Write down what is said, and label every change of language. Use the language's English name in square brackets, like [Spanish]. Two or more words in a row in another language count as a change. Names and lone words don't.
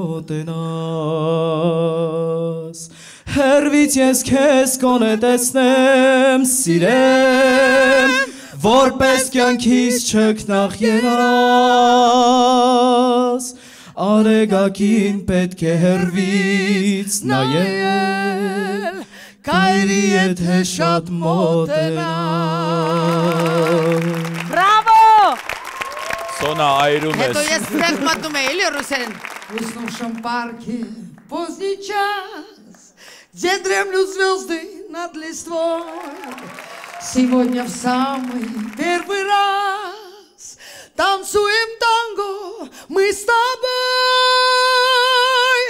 [Armenian] մոտենաս, հերվից ես քեզ կոնե տեսնեմ, սիրեմ, որպես կյանքիս չքնաղ երաս, Արեգակին պետք է հերվից նայել, Կայրի եթե շատ մոտենաս։ Բրավո։ Սոնա այրում ես։ Հետո ես ստեղ մատնում էի, էլի ռուսերեն։ [Russian] В уснувшем парке поздний час, где дремлют звезды над листвой, сегодня в самый первый раз танцуем танго мы с тобой.